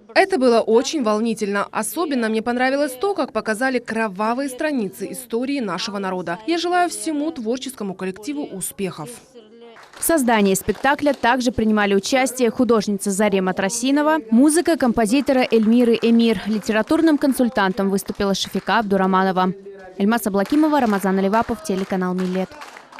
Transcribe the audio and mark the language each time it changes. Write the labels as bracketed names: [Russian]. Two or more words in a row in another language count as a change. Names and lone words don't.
[Russian] Это было очень волнительно. Особенно мне понравилось то, как показали кровавые страницы истории нашего народа. Я желаю всему творческому коллективу успехов. В создании спектакля также принимали участие художница Зарема Тросинова, музыка композитора Эльмиры Эмир. Литературным консультантом выступила Шафика Абдураманова. Эльмас Аблакимова, Рамазан Аливапов, телеканал Миллет.